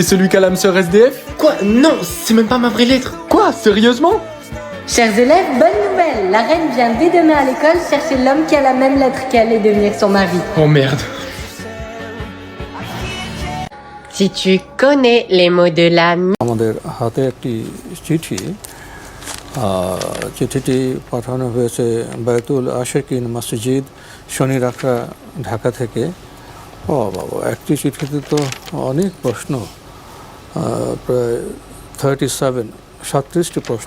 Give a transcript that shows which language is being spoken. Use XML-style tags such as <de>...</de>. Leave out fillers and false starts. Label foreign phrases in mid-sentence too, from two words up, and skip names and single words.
<fr>T'es celui qui a l'âme sœur SDF? Quoi? Non, c'est même pas ma vraie lettre. Quoi? Sérieusement? Chers élèves, bonne nouvelle. La reine vient dès demain à l'école chercher l'homme qui a la même lettre qu'elle et devenir son mari. Oh merde. Si tu connais les mots de la</fr> <bn>আমাদের হাতে একটি চিঠি চিঠিটি পাঠানো হয়েছে বায়তুল আশেকিন মসজিদ শনি রাখা ঢাকা থেকে। ও বাবা, একটি চিঠিতে তো অনেক প্রশ্ন, প্রায় 37টি প্রশ্ন।</bn>